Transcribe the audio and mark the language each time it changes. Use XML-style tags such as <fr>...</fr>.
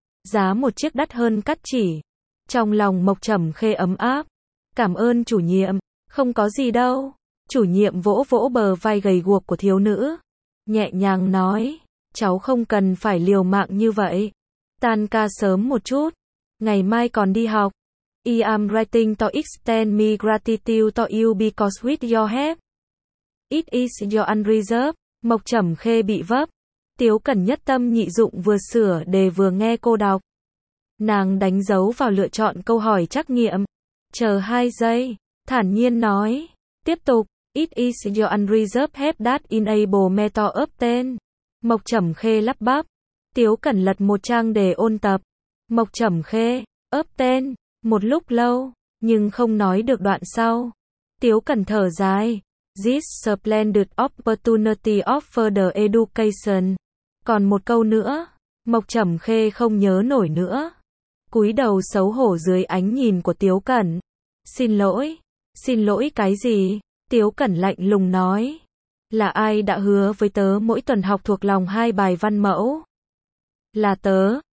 <vi>Giá một chiếc đắt hơn cắt chỉ. Trong lòng Mộc Trầm Khê ấm áp. Cảm ơn chủ nhiệm. Không có gì đâu. Chủ nhiệm vỗ vỗ bờ vai gầy guộc của thiếu nữ, nhẹ nhàng nói. Cháu không cần phải liều mạng như vậy. Tan ca sớm một chút. Ngày mai còn đi học.</vi> <en>I am writing to extend my gratitude to you because with your help, it is your undeserved.</en> <vi>Mộc Trầm Khê bị vấp. Tiếu Cẩn nhất tâm nhị dụng vừa sửa đề vừa nghe cô đọc. Nàng đánh dấu vào lựa chọn câu hỏi trắc nghiệm. Chờ 2 giây. Thản nhiên nói. Tiếp tục.</vi> <en>It is your undeserved help that enable me to obtain.</en> <vi>Mộc Trầm Khê lắp bắp. Tiếu Cẩn lật một trang để ôn tập. Mộc Trầm Khê, ấp tên, một lúc lâu, nhưng không nói được đoạn sau. Tiếu Cẩn thở dài.</vi> <en>This splendid opportunity of further education.</en> <vi>Còn một câu nữa. Mộc Trầm Khê không nhớ nổi nữa. Cúi đầu xấu hổ dưới ánh nhìn của Tiếu Cẩn. Xin lỗi. Xin lỗi cái gì? Tiếu Cẩn lạnh lùng nói. Là ai đã hứa với tớ mỗi tuần học thuộc lòng hai bài văn mẫu? Là tớ.</vi>